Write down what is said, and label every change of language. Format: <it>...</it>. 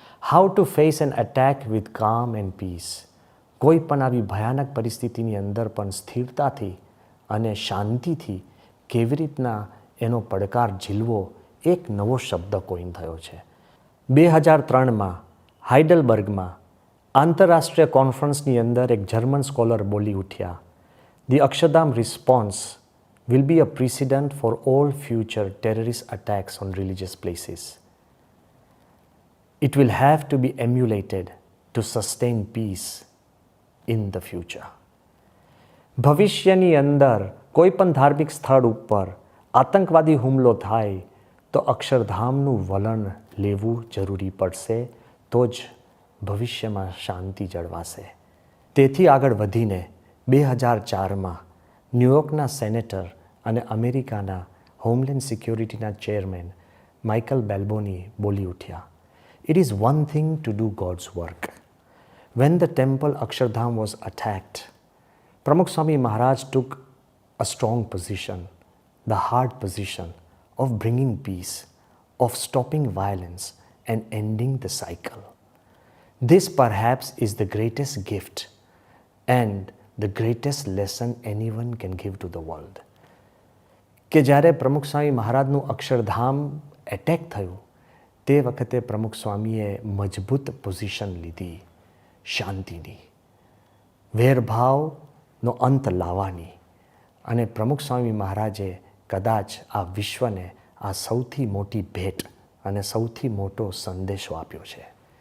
<en>How to face an attack with calm and peace.</en> <gu>કોઈ પણ આવી ભયાનક પરિસ્થિતિની અંદર પણ સ્થિરતાથી અને શાંતિથી કેવી રીતના એનો પડકાર ઝીલવો, એક નવો શબ્દ કોઇન થયો છે. 2003માં હાઇડલબર્ગમાં આંતરરાષ્ટ્રીય કોન્ફરન્સની અંદર એક જર્મન સ્કોલર બોલી ઉઠ્યા,</gu> <en>The Akshardham response will be a precedent for all future terrorist attacks on religious places. It will have to be emulated to sustain peace in the future.</en> <gu>ભવિષ્યની અંદર કોઈ પણ ધાર્મિક સ્થળ ઉપર આતંકવાદી હુમલો થાય તો અક્ષરધામનું વલણ લેવું જરૂરી પડશે, તો જ ભવિષ્યમાં શાંતિ જળવાશે. તેથી આગળ વધીને 2004માં ન્યૂયોર્કના સેનેટર અને અમેરિકાના હોમલેન્ડ સિક્યોરિટીના ચેરમેન માઇકલ બેલ્બોની બોલી ઉઠ્યા,</gu> <en>It is one thing to do God's work.</en> <gu>When the temple Akshardham was અટેક્ડ, પ્રમુખ Swami Maharaj</gu> <en>took a strong position, the hard position of bringing peace, of stopping violence and ending the cycle. This perhaps is the greatest gift and the greatest lesson anyone can give to the world.</en> <gu>કે જ્યારે પ્રમુખ સ્વામી મહારાજનું Akshardham attack થયું તે વખતે પ્રમુખ સ્વામીએ મજબૂત પોઝિશન લીધી, શાંતિની, વેરભાવનો અંત લાવવાની. અને પ્રમુખ સ્વામી મહારાજે કદાચ આ વિશ્વને આ સૌથી મોટી ભેટ અને સૌથી મોટો સંદેશો આપ્યો છે.</gu>